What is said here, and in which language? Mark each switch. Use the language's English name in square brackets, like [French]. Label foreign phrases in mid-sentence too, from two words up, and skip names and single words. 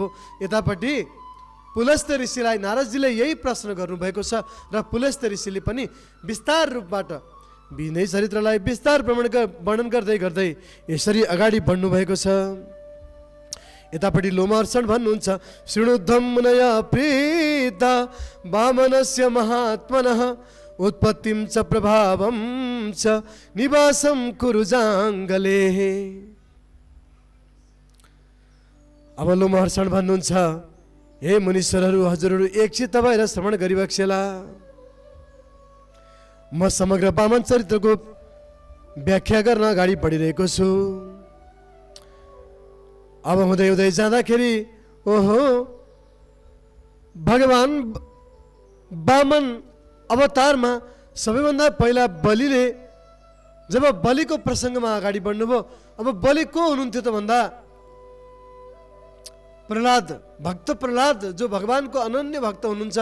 [Nepali] यतापट्टि पुलस्त्य ऋषिलाई नारदजीले यही प्रश्न गर्नुभएको छ र पुलस्त्य ऋषिले पनि विस्तार रूपबाट यिनै चरित्रलाई विस्तार वर्णन गर्दै यसरी अगाडि बढ्नुभएको छ। यतापट्टि लोमहर्षण भन्नुहुन्छ, [Sanskrit] शृणुद्धम मुनया प्रीता वामनस्य महात्मनः उत्पत्तिं च प्रभावं च निवासं कुरु जाङ्गलेः। [Nepali] अब लोमहर्षण भन्नुहुन्छ, हे मुनीश्वरहरू, हजुरहरू एकचित्त भएर श्रवण गरिबक्सेला। म समग्र वामन चरित्रको व्याख्या गर्न अगाडि बढिरहेको छु। अब हुँदै जाँदाखेरि ओहो, भगवान वामन अवतारमा सबैभन्दा पहिला बलिले जब बलिको प्रसङ्गमा अगाडि बढ्नुभयो, अब बलि को हुनुहुन्थ्यो त भन्दा प्रहलाद, भक्त प्रहलाद, जो भगवानको अनन्य भक्त हुनुहुन्छ।